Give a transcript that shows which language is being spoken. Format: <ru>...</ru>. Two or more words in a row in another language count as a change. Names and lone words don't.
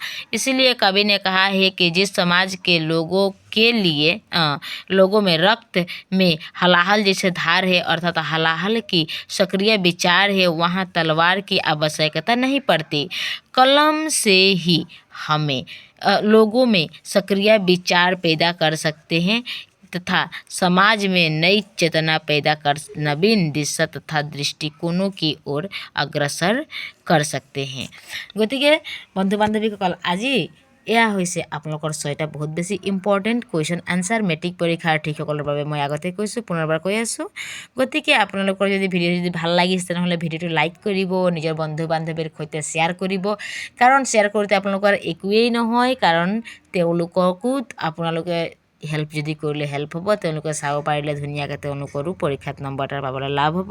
<hi>इसलिए कवि ने कहा है कि जिस समाज के लोगों के लिए लोगों में रक्त में हलाहल जैसे धार है अर्थात हलाहल की सक्रिय विचार है, वहाँ तलवार की आवश्यकता नहीं पड़ती। कलम से ही हमें लोगों में सक्रिय विचार पैदा कर सकते हैं तथा समाज में नई चेतना पैदा कर नवीन दिशा तथा दृष्टिकोणों की ओर अग्रसर कर सकते हैं।</hi> <as>গতিকে বন্ধু बान्धवीসকল আজি এয়া হৈছে আপোনালোকৰ 6টা বহুত বেছি</as> <en>important question answer</en> <as>মেট্ৰিক পৰীক্ষাৰ্থীসকলৰ বাবে মই আগতে কৈছোঁ, পুনৰবাৰ কৈ আছোঁ। গতিকে আপোনালোকৰ যদি ভিডিঅ' যদি ভাল লাগিছে তেনেহ'লে ভিডিঅ'টো লাইক কৰিব, নিজৰ বন্ধু বান্ধৱীৰ সৈতে শ্বেয়াৰ কৰিব, কাৰণ শ্বেয়াৰ কৰোঁতে আপোনালোকৰ একোৱেই নহয়, কাৰণ তেওঁলোককো আপোনালোকে হেল্প যদি কৰিলে হেল্প হ'ব, তেওঁলোকে চাব পাৰিলে ধুনীয়াকৈ তেওঁলোকৰো পৰীক্ষাত নম্বৰ এটা পাবলৈ লাভ হ'ব।</as>